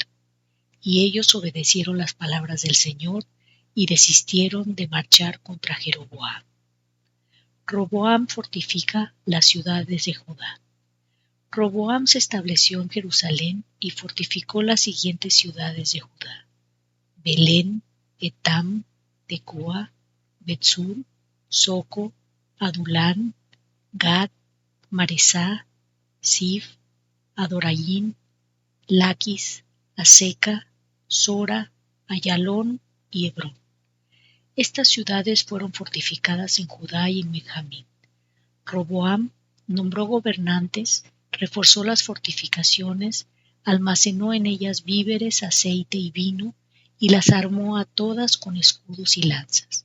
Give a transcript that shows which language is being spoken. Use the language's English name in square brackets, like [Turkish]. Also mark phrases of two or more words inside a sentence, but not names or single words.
[Spanish] Y ellos obedecieron las palabras del Señor y desistieron de marchar contra Jeroboam. Roboam fortifica las ciudades de Judá. Roboam se estableció en Jerusalén y fortificó las siguientes ciudades de Judá: Belén, Etam, Tecoa, Betzur, Soco, Adulán, Gad, Maresá, Sif, Adoraim, Laquis, Aseca, Sora, Ayalón y Hebrón. Estas ciudades fueron fortificadas en Judá y en Benjamín. Roboam nombró gobernantes, reforzó las fortificaciones, almacenó en ellas víveres, aceite y vino, y las armó a todas con escudos y lanzas.